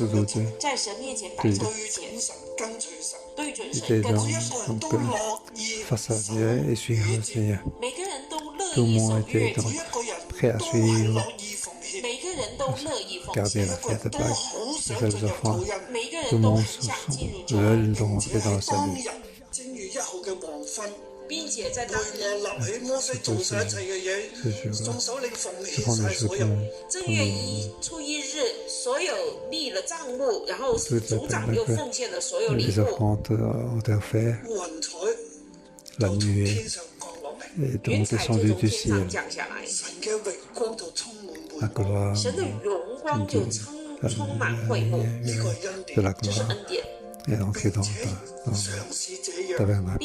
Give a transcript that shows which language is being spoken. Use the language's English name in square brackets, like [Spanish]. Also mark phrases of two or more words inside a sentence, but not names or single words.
[French] Ils étaient donc face à Dieu et suivre le Seigneur. Tout le monde était donc prêt à suivre, garder la fête de Pâques, faire les offrandes. Tout le monde veut donc entrer dans le salut. [Chinese] 并且在当天，正月1初1日，所有立了帐幕，然后族长又奉献了所有礼物。 [French] La nuée est donc descendue du ciel. La gloire de la gloire est entrée dans le tabernacle.